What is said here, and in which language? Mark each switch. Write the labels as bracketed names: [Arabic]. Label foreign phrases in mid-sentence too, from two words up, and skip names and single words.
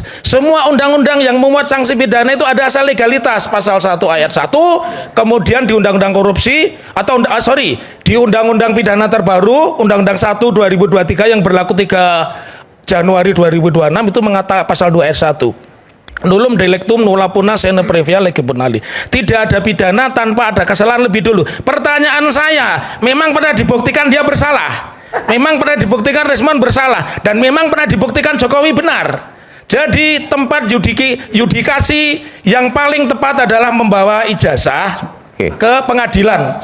[Indonesian] Semua undang-undang yang memuat sanksi pidana itu ada asal legalitas. Pasal 1 ayat 1, kemudian di Undang-Undang Korupsi atau di Undang-Undang Pidana terbaru Undang-Undang 1 2023 yang berlaku 3 Januari 2026 itu mengatakan pasal 2 ayat 1. [Latin] Nullum delictum nulla puna sine previa lege bonali. [Indonesian] Tidak ada pidana tanpa ada kesalahan lebih dulu. Pertanyaan saya, memang pernah dibuktikan dia bersalah? Memang pernah dibuktikan Rismon bersalah dan memang pernah dibuktikan Jokowi benar. Jadi tempat yudikasi yang paling tepat adalah membawa ijazah ke pengadilan.